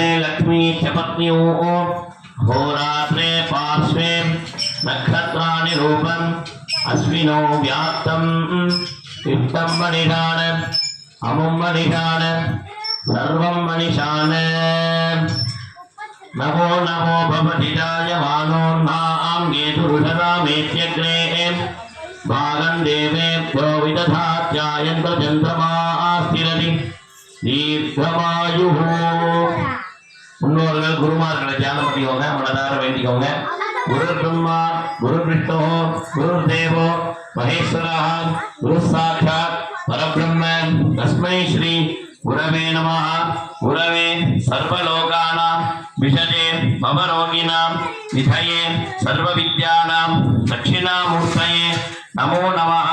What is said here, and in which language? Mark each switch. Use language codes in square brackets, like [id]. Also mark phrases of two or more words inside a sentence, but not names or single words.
[sa] लक्ष्मी च पत्न्योः होरात्रे पार्श्वे नक्षत्राणि रूपम् अश्विनो व्याप्तम् इष्टं मणिषाण अमुं मणिषाण सर्वं मणिषाण नमो नमो भवति जायमानोन्नां गेतुरुषदामेत्यग्रे भागं देवेभ्यो विदधात्यायन्तो चन्द्रमास्तिरति दीर्घमायुः [ta] முன்னோர்கள் குருமார்களை தியானம் பண்ணிக்கோங்க, மனதார வேண்டிக்கோங்க. [sa] गुरु ब्रह्मा गुरु विष्णु गुरु देवो महेश्वरः गुरु साक्षात् परब्रह्म तस्मै श्री गुरवे नमः. गुरवे सर्वलोकानां भिषजे भवरोगिणाम् निधये सर्वविद्यानां दक्षिणामूर्तये नमो नमः.